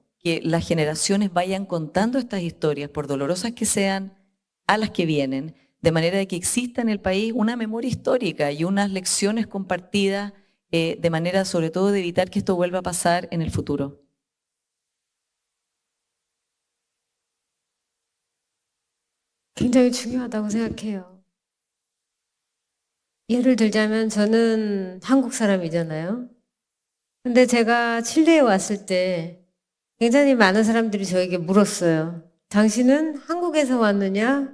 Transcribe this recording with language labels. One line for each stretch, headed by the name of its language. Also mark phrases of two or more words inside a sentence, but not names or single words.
Spanish: Que las generaciones vayan contando estas historias, por dolorosas que sean, a las que vienen, de manera de que exista en el país una memoria histórica y unas lecciones compartidas, de manera sobre todo de evitar que esto vuelva a pasar en el futuro.
Korean: 굉장히 중요하다고 생각해요. 예를 들자면 저는 한국 사람이잖아요. 근데 제가 칠레에 왔을 때 굉장히 많은 사람들이 저에게 물었어요. 당신은 한국에서 왔느냐?